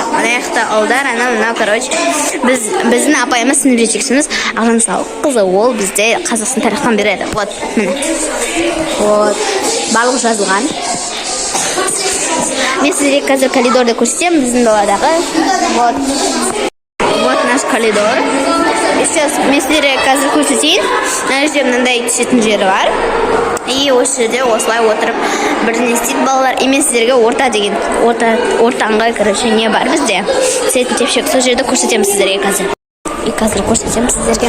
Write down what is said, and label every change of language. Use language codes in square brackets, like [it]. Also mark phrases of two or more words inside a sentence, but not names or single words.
[kk] Анаяқта Алдар, мынау, біздің апайымыз сынып жетекшіміз Ағын Сауық қызы, ол бізде Қазақстан тарихтан береді. Вот, міне. Вот, барлық жазылған. Мен сіздерге қазір коридорды көрсетемін, біздің даладағы. [ru] Вот наш коридор. [kk] Сейчас мен сіздерге қазір көрсетейін. Мына жерде мынандай түсетін жері бар. И осы жерде осылай отырып бірдеңе істейді балалар. И мен сіздерге орта деген ортаңғы не бар бізде. Сетін тепшек, сол жерді көрсетемін сіздерге қазір. И қазір көрсетемін сіздерге.